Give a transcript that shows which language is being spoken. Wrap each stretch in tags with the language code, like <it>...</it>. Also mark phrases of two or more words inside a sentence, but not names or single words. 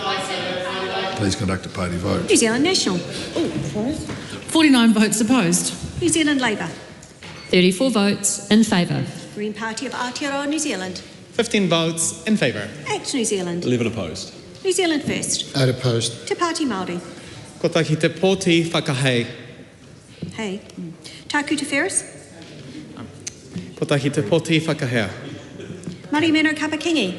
<en>Please conduct a party vote. New Zealand National. 49 votes opposed. New Zealand Labour. 34 votes in favour. Green Party of Aotearoa New Zealand. 15 votes in favour. Act New Zealand. 11 opposed. New Zealand First. 8 opposed. Te Pāti Māori.</en> <mi>Ko tahi te pōti whakahei.</mi> <en>Hey. Taku Te Ferris.</en> <mi>Ko tahi te pōti whakahea. Mari Meno Kapakingi.</mi>